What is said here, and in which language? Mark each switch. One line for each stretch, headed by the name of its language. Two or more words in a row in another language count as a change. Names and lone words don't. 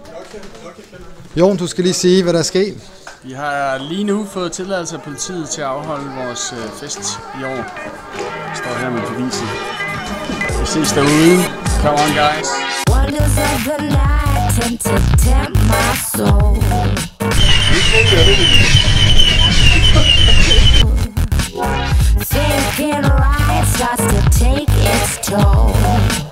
Danish: Jo, du skal lige sige, hvad der er sket. Vi har lige nu fået tilladelse af politiet til at afholde vores fest i år. Jeg står her med beviset. Vi ses derude.
English: Come on, guys. Wonders of the night tend to tempt my soul. Thinking life starts to take its toll.